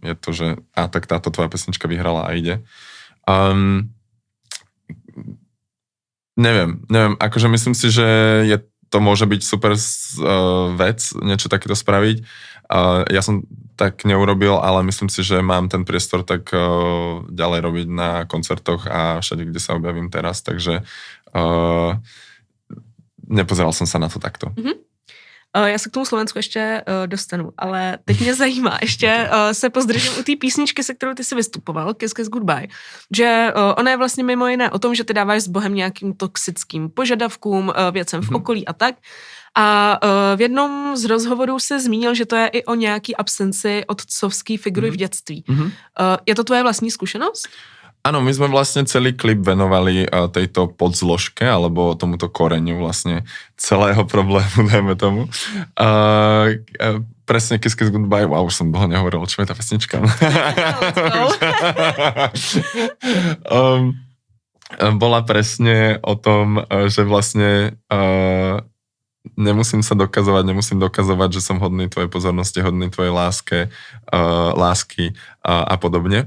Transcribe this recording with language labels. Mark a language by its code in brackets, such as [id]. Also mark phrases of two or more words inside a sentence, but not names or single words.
[sk] Je to, že tak táto tvoja pesnička vyhrala a ide. Neviem, akože myslím si, že to môže byť super vec, niečo takéto spraviť. Ja som tak neurobil, ale myslím si, že mám ten priestor tak ďalej robiť na koncertoch a všade, kde sa objavím teraz, takže nepozeral som sa na to takto. [cs] Já se k tomu Slovensku ještě dostanu, ale teď mě zajímá, ještě se pozdržím u té písničky, se kterou ty jsi vystupoval, Kiss Kiss Goodbye, že ona je vlastně mimo jiné o tom, že ty dáváš s Bohem nějakým toxickým požadavkům, věcem v okolí a tak. A v jednom z rozhovorů se zmínil, že to je i o nějaký absenci otcovský figury v dětství. Je to tvoje vlastní zkušenost? [sk] Áno, my sme vlastne celý klip venovali tejto podzložke, alebo tomuto koreňu vlastne celého problému, dajme tomu. Presne Kiss Kiss Goodbye, už som dlho nehovoril, čo je tá pesnička. Bola presne o tom, že vlastne nemusím dokazovať, že som hodný tvojej pozornosti, hodný tvojej lásky a podobne.